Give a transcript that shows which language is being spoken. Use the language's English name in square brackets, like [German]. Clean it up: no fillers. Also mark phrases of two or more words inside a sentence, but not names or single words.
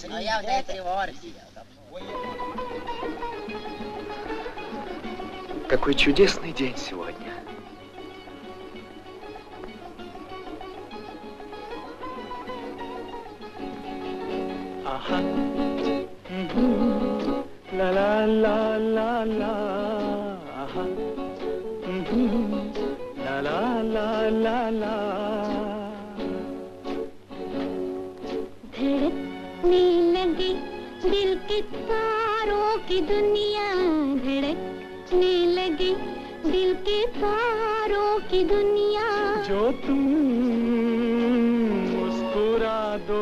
[Russian] Ну, я не приварзил. Какой чудесный день сегодня. Ага. Ла-ла-ла-ла-ла. Ага. Ла-ла-ла-ла-ла. [Hindi] धड़कने लगी दिल के तारों की दुनिया, धड़कने लगी दिल के तारों की दुनिया। जो तुम मुस्कुरा दो,